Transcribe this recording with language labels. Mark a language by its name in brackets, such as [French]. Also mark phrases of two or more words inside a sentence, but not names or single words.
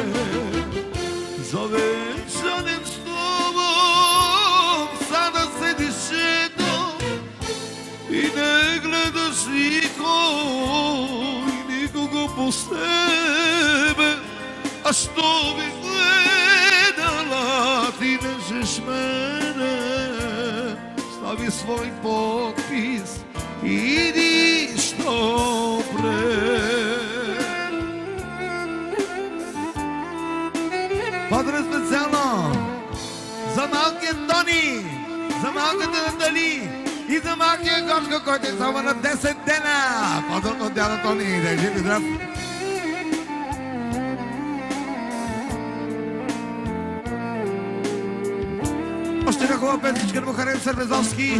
[Serbian] Za venčanem s tobom, sada sediš eto i ne gledaš nikogo po sebe, a što bi gledala, ti nećeš mene, stavi svoj potpis i idi što pre. Pozdrav specijalno [Bulgarian] za малкия Тони, за малката Натали и за малкия Гошко, който е само на 10 дена. Поздрав от дядо Тони, да е жив и здрав. Още една хубава песничка на Бухарен Сърбезовски.